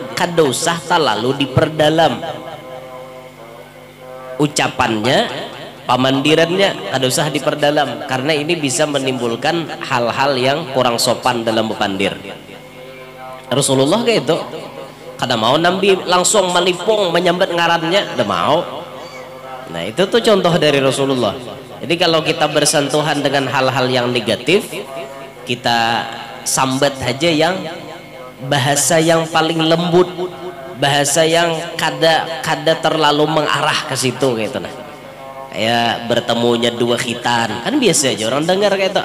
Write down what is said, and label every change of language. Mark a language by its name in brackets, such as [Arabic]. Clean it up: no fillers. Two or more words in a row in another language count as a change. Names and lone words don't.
[Banjar] Kada usah terlalu diperdalam ucapannya, pamandirannya kada usah diperdalam karena ini bisa menimbulkan hal-hal yang kurang sopan dalam bepandir. Rasulullah kayak itu kada mau Nabi langsung melipung menyambat ngarannya, kada mau. Nah itu tuh contoh dari Rasulullah. Jadi kalau kita bersentuhan dengan hal-hal yang negatif, kita sambat aja yang bahasa yang paling lembut, bahasa yang kada terlalu mengarah ke situ gitu nah. Kayak bertemunya dua khitan, kan biasa aja orang dengar kayak itu.